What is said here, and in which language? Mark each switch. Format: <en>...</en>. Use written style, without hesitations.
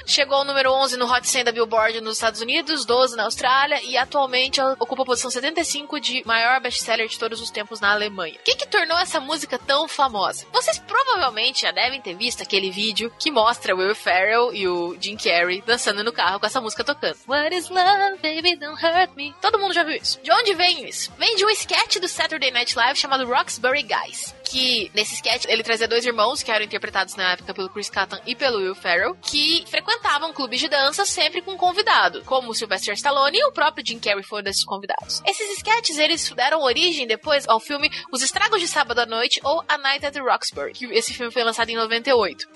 <pt>Chegou ao número 11 no Hot 100 da Billboard nos Estados Unidos, 12 na Austrália, e atualmente ela ocupa a posição 75 de maior best-seller de todos os tempos na Alemanha. O que que tornou essa música tão famosa? Vocês provavelmente já devem ter visto aquele vídeo que mostra o Will Ferrell e o Jim Carrey dançando no carro com essa música tocando.</pt> <en>What is love, baby, don't hurt me.</en> <pt>Todo mundo já viu isso. De onde vem isso? Vem de um sketch do Saturday Night Live chamado Roxbury Guys, que nesse sketch ele trazia dois irmãos que eram interpretados na época pelo Chris Kattan e pelo Will Ferrell, que frequentavam clubes de dança sempre com um convidado, como o Sylvester Stallone e o próprio Jim Carrey foram desses convidados. Esses sketches, eles deram origem depois ao filme Os Estragos de Sábado à Noite ou A Night at the Roxbury, que esse filme foi lançado em 98.</pt>